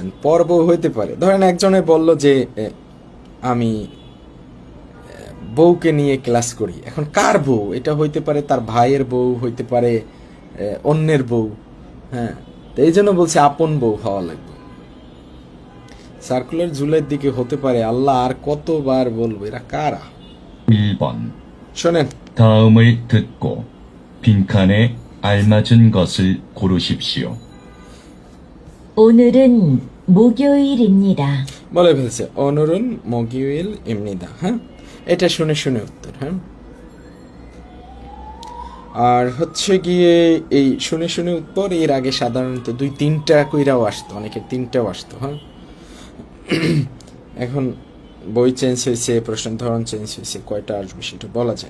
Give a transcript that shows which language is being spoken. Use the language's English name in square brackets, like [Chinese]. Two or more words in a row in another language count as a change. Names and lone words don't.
[Bangla] পর্ব হইতে পারে, ধরেন একজনে বলল যে আমি বউকে নিয়ে ক্লাস করি, এখন কার বউ? এটা হইতে পারে তার ভাইয়ের বউ, হইতে পারে অন্যের বউ। হ্যাঁ, তো এই জন্য বলছে আপন বউ হওয়া লাগবে। সার্কুলার জুলের দিকে হতে পারে, আল্লাহ আর কতবার বলবো, এরা কারা? [Korean] 1번. [Bangla] শোনেন, [Korean] 다음을 듣고 빈칸에 알맞은 것을 고르십시오. 오늘은 목요일입니다. [Bangla] বলে ফেলছে [Korean] 오늘은 목요일입니다. [Bangla] হ্যাঁ, এটা শুনে শুনে উত্তর। হ্যাঁ, আর হচ্ছে গিয়ে এই শুনে শুনে উত্তর, এর আগে সাধারণত 2-3টা কইরাও আসতো, অনেকের 3টাও আসতো। হ্যাঁ, এখন বই চেঞ্জ হয়েছে, প্রশ্ন ধরন চেঞ্জ হয়েছে, কয়টা আসবে সেটা বলা যায়।